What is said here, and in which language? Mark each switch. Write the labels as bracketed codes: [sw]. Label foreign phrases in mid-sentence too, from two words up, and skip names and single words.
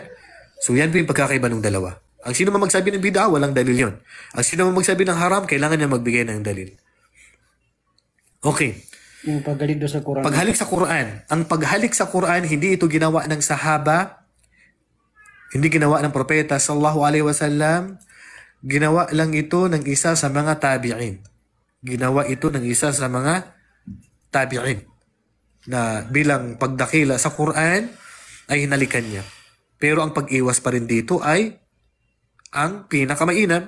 [tl] So, yan po yung pagkakaiba ng dalawa. Ang sino man magsabi ng bid'a, walang dalil yon. Ang sino man magsabi ng haram, kailangan niya magbigay ng dalil. Okay. Yung paghalik doon sa Quran. Paghalik sa Quran. Ang paghalik sa Quran, hindi ito ginawa ng sahaba, hindi ginawa ng propeta [ar] صلى الله عليه وسلم, [tl] ginawa lang ito ng isa sa mga tabi'in. Ginawa ito ng isa sa mga tabi'in na bilang pagdakila sa Quran ay hinalikan niya. Pero ang pag-iwas pa rin dito ay ang pinakamainam.